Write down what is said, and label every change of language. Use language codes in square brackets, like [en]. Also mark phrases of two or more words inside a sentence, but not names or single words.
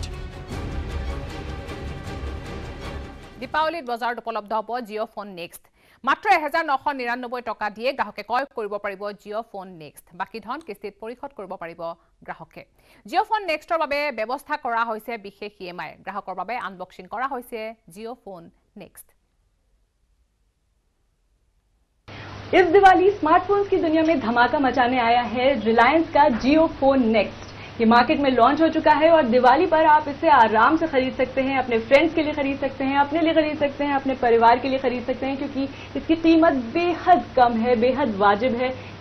[as] দীপাৱলীত বজাৰত উপলব্ধ হ'ব জিঅ' ফোন নেক্সট মাত্ৰ 1999 টকা দিয়ে গ্ৰাহকে ক্ৰয় কৰিব পাৰিব জিঅ' ফোন নেক্সট বাকি ধন কিস্তিত পৰিশোধ কৰিব পাৰিব গ্ৰাহকে জিঅ' ফোন নেক্সটৰ বাবে ব্যৱস্থা কৰা হৈছে বিশেষ ইএমআই গ্ৰাহকৰ বাবে আনবক্সিং কৰা হৈছে জিঅ' ফোন नेक्स्ट [hi] इस दिवाली स्मार्टफोन्स की दुनिया में धमाका मचाने आया है रिलायंस का जियो फोन नेक्स्ट। ये मार्केट में लॉन्च हो चुका है और दिवाली पर आप इसे आराम से खरीद सकते हैं, अपने फ्रेंड्स के लिए खरीद सकते हैं, अपने लिए खरीद सकते हैं, अपने परिवार के लिए खरीद सकते हैं, क्योंकि इसकी कीमत बेहद कम है, बेहद वाजिब है।